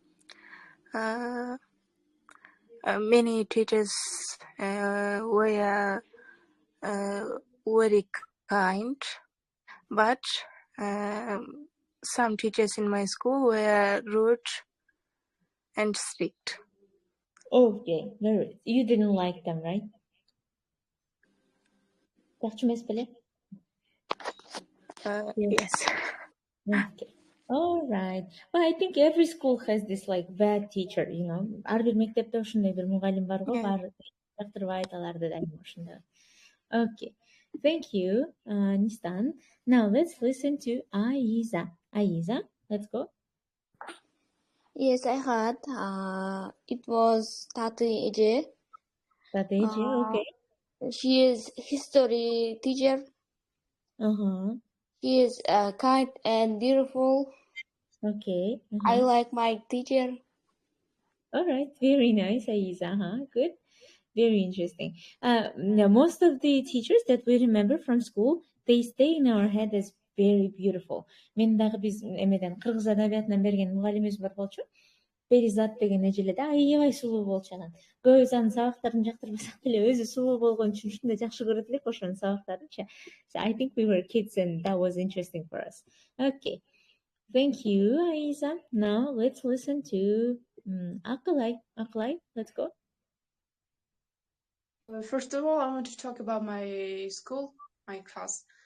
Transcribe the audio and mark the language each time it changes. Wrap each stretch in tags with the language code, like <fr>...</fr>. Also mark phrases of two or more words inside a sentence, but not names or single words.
<en>Many teachers were very kind, but some teachers in my school were rude and strict. Okay, very. You didn't like them, right? Yes. Okay. All right. Well, I think every school has this like bad teacher, you know.</en> <ky>Ар бир мектепте ушундай бир мугалим бар го, баары жактырбай аларды дайым ушундай.</ky> <en>Okay. Thank you, Nistan. Now let's listen to Aiza. Aiza, let's go. Yes, I heard. It was Tatu Eje. Tatu Eje, okay. She is history teacher. She is kind and beautiful. Okay. I like my teacher. All right. Very nice, Aiza. Good. Very interesting. Now, most of the teachers that we remember from school, they stay in our head as very beautiful.</en> <ky>Мен дагы биз эмеден кыргыз адабиятынан берген мугалимибиз бар болчу. Перизат деген эжеле да аябай сулуу болчу анан. Көбүбүз анын сабактарын жактырбасак деле өзү сулуу болгон үчүн ушундай жакшы көрөт элек ошонун сабактарынчы.</ky> <en>So I think we were kids and that was interesting for us. Okay. Thank you, Aiza. Now let's listen to Akalai. Akalai, let's go. First of all, I want to talk about my school, my class.</en>